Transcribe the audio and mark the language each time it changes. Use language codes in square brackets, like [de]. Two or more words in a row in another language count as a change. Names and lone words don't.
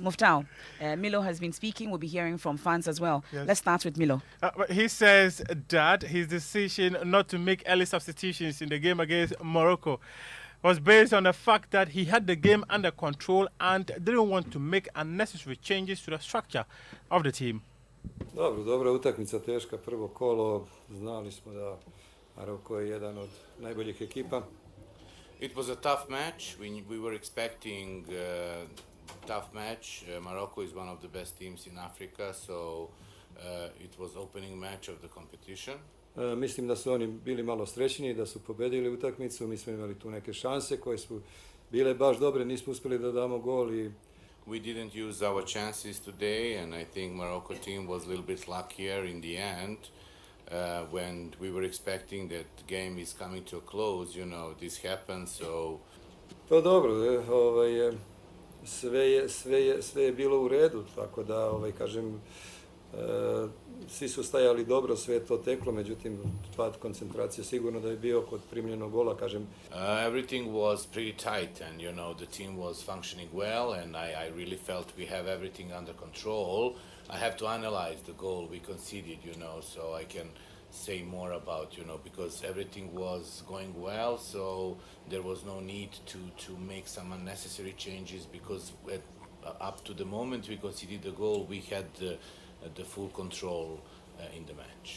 [en] Muftau, Milo has been speaking. We'll be hearing from fans as well. Yes. Let's start with Milo. He says that his decision not to make early substitutions in the game against Morocco was based on the fact that he had the game under control and didn't want to make unnecessary changes to the structure of the team. [sr] Dobra utakmica, teška, prvo kolo, znali smo da Maroko je jedan od najboljih ekipa. [en] It was a tough match. We were expecting a tough match. Morocco is one of the best teams in Africa, so it was opening match of the competition. [sr] Mislim da su oni bili malo srećni, da su pobedili utakmicu. Mi smo imali tu neke šanse koje su bile baš dobre, nismo uspjeli da damo gol i [en] we didn't use our chances today, and I think Morocco team was a little bit luckier in the end. When we were expecting that the game is coming to a close, you know, this happened, so... [sr] Pa dobro, sve je bilo u redu, tako da, kažem, svi su stajali dobro, sve je to teklo, međutim, pad koncentracije sigurno da je bio kod primljenog gola, kažem. [en] Everything was pretty tight, and, you know, the team was functioning well, and I really felt we have everything under control. I have to analyze the goal we conceded, you know, so I can say more about, you know, because everything was going well, so there was no need to make some unnecessary changes, because up to the moment we conceded the goal, we had the full control in the match.